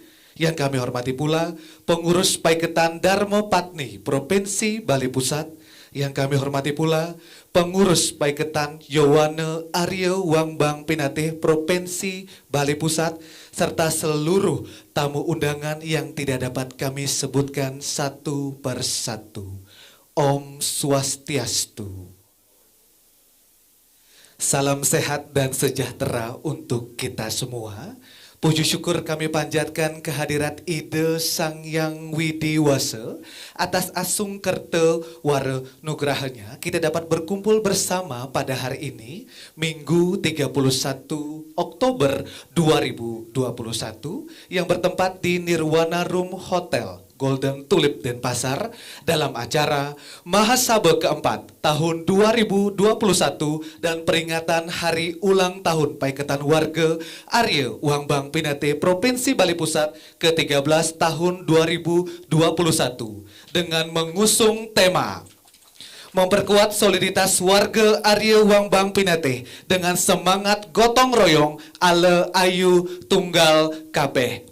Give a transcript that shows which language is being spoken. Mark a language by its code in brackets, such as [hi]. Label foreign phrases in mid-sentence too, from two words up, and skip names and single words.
[id] Yang kami hormati pula Pengurus Paiketan Darmo Patni Provinsi Bali Pusat. Yang kami hormati pula Pengurus Paiketan Yowana Arya Wambang Pinateh Provinsi Bali Pusat, serta seluruh tamu undangan yang tidak dapat kami sebutkan satu persatu. Om Swastiastu. Salam sehat dan sejahtera untuk kita semua. Puji syukur kami panjatkan kehadirat Ida Sang Yang Widiwasa atas [ban] asung kerta wara nugrahanya [id] kita dapat berkumpul bersama pada hari ini Minggu 31 Oktober 2021 yang bertempat di Nirwana Room Hotel Golden Tulip Denpasar dalam acara Mahasaba keempat tahun 2021 dan peringatan Hari Ulang Tahun Paiketan Warga Arya Wambang Pinateh Provinsi Bali Pusat ke-13 tahun 2021 dengan mengusung tema memperkuat soliditas warga Arya Wambang Pinateh dengan semangat gotong royong [ban] ala ayu tunggal kabeh.